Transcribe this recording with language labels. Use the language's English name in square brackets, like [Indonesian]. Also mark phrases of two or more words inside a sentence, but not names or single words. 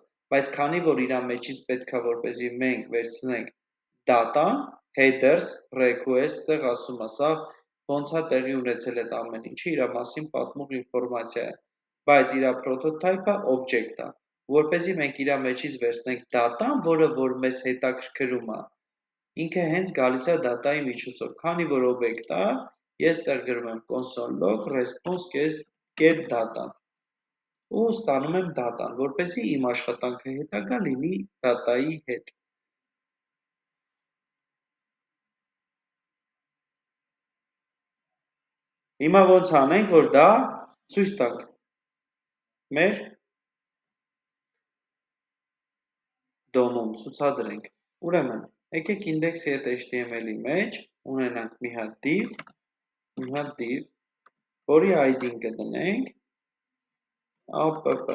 [Armenian] բայց քանի որ իր մեջից պետք է որպեսզի մենք վերցնենք data-ն, [English] headers, request, [Armenian] տեղ ասում է, սա ոնց է տեղի ունեցել այդ ամեն ինչը, իր մասին պատմող ինվորմացիա է, բայց իր prototype-ը object է, որպեսզի մենք իր մեջից վերցնենք data-ն, որը որ մեզ հետաքրքրում է, ինքը հենց գալիս է data-ի միջոցով, քանի որ օբյեկտ է, ես տեղ գրում եմ [English] console log response get data [Armenian] ու ստանում եմ data-ն, որպեսզի իմ աշխատանքը հետագա լինի data-ի հետ։ Հիմա ոնց անենք, որ դա ցույց տանք մեր դոմում ցուցադրենք։ Ուրեմն, եկեք index-ի հետ HTML-ի մեջ ունենանք մի հատ div, որի ID-ն կդնենք app։